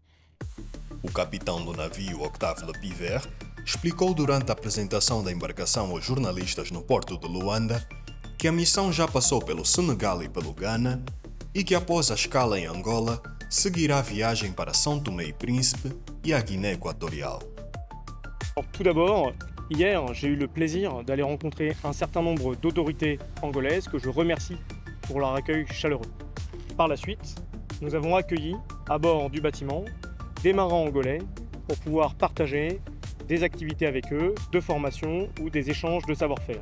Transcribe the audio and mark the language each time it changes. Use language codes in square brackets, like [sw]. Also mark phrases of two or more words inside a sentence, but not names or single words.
[pt] O capitão do navio, Octave Le Piver, explicou durante a apresentação da embarcação aos jornalistas no porto de Luanda que a missão já passou pelo Senegal e pelo Ghana e que após a escala em Angola seguirá a viagem para São Tomé e Príncipe e a Guiné Équatoriale. [fr] Tout d'abord, hier, j'ai eu le plaisir d'aller rencontrer un certain nombre d'autorités angolaises que je remercie pour leur accueil chaleureux. Par la suite, nous avons accueilli à bord du bâtiment des marins angolais pour pouvoir partager des activités avec eux, de formation ou des échanges de savoir-faire.